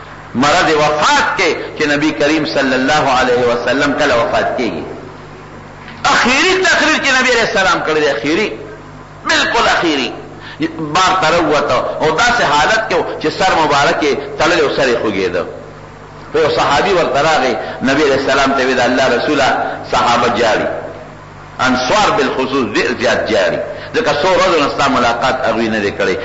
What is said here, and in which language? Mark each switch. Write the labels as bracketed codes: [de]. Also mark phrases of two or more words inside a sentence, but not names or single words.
[ur] مرض وفات کے کہ نبی کریم صلی اللہ علیہ وسلم کل وفات کی گی. [ps] اخیری تقریر چې نبی [ar] علیہ السلام [ps] کړی دی، اخیری بالکل اخیری بار تر وته او داسې حالت کې چې سر مبارک تړلی او سر یې خوږېده. یو صحابي ورته راغی، نبی [ar] علیہ السلام [ps] ته وی د الله رسوله صحابه جاری، انصار بالخصوص ډېر زیات جاری، ځکه څو ورځو نه ستا ملاقات هغوی نه دی کړی.